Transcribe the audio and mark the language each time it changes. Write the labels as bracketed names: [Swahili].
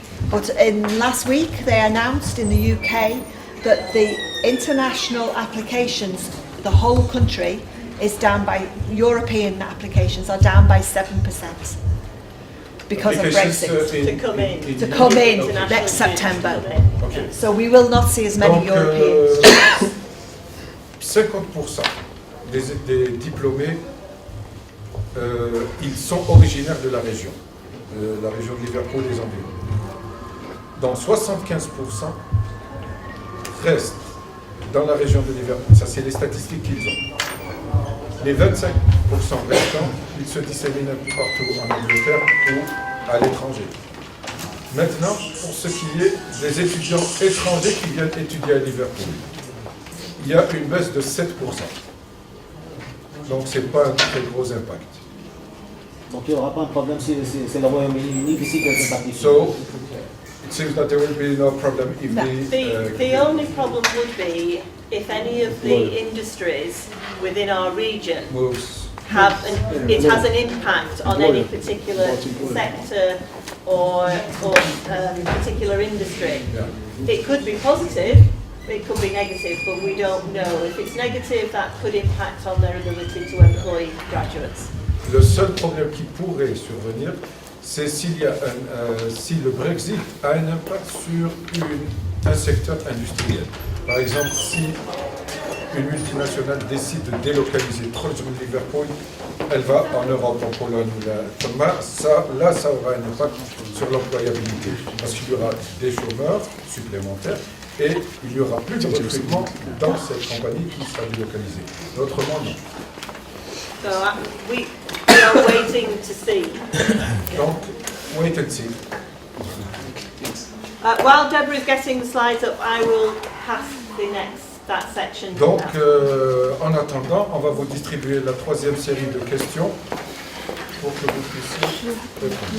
[English] But last week they announced in the UK that the international applications, the whole country, is down by, European applications are down by 7% because of Brexit. To come in Next September. Okay. So we will not see as many [French] Donc, [English] Europeans. [French] 50% des diplômés, ils sont originaires de la région de Liverpool et des environs. Donc 75% restent dans la région de Liverpool. Ça, c'est les statistiques qu'ils ont. Les 25% restants, ils se disséminent un peu partout en Angleterre ou à l'étranger. Maintenant, pour ce qui est des étudiants étrangers qui viennent étudier à Liverpool, il y a une baisse de 7%. Donc, ce n'est pas un très gros impact. Donc il n'y aura pas un problème si c'est le Royaume-Uni qui décide de partir. [English] So, it seems that there will be no problem if The only problem would be if any of the industries within our region moves. it has an impact on any particular sector or particular industry. Yeah. It could be positive, it could be negative, but we don't know. If it's negative, that could impact on their ability to employ graduates. [French] Le seul problème qui pourrait survenir, c'est si le Brexit a un impact sur un secteur industriel. Par exemple, si une multinationale décide de délocaliser proche de Liverpool, elle va en Europe, en Pologne, là, ça aura un impact sur l'employabilité, parce qu'il y aura des chômeurs supplémentaires et il n'y aura plus de recrutement dans cette compagnie qui sera délocalisée. Autrement, non. [English] So we are waiting to see. Donc, wait and see. While Deborah is getting the slides up, I will pass that section. [French] Donc, [English] now. [French] en attendant, on va vous distribuer la troisième série de questions pour que vous puissiez répondre.